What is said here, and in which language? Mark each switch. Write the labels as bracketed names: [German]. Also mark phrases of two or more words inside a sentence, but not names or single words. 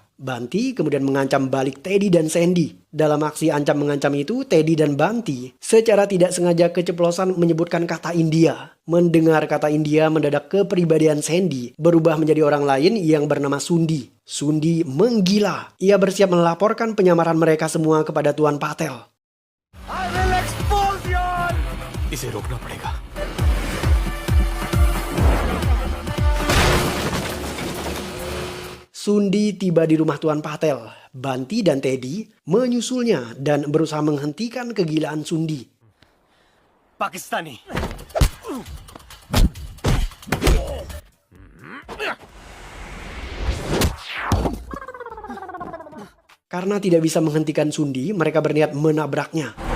[Indonesian] Banti kemudian mengancam balik Teddy dan Sandy. Dalam aksi ancam-mengancam itu, Teddy dan Banti secara tidak sengaja keceplosan menyebutkan kata India. Mendengar kata India, mendadak kepribadian Sandy berubah menjadi orang lain yang bernama Sundi. Sundi menggila. Ia bersiap melaporkan penyamaran mereka semua kepada Tuan Patel. [English] I will expose you all! [Hindi] इसे रोकना पड़ेगा। [Indonesian] Sundi tiba di rumah Tuan Patel. Banti dan Teddy menyusulnya dan berusaha menghentikan kegilaan Sundi. [Hindi] पाकिस्तानी। [Indonesian] Karena tidak bisa menghentikan Sundi, mereka berniat menabraknya.